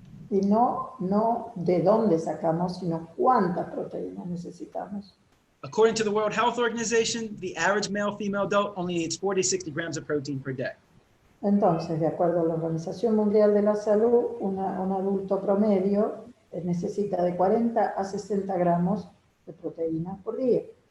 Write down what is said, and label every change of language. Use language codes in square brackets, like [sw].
[es] Y no de dónde sacamos, sino cuántas proteínas necesitamos. [en] According to the World Health Organization, the average male-female adult only needs 40 to 60 grams of protein per day. [es] Entonces, de acuerdo a la Organización Mundial de la Salud, un adulto promedio necesita de 40 a 60 gramos de proteína por día.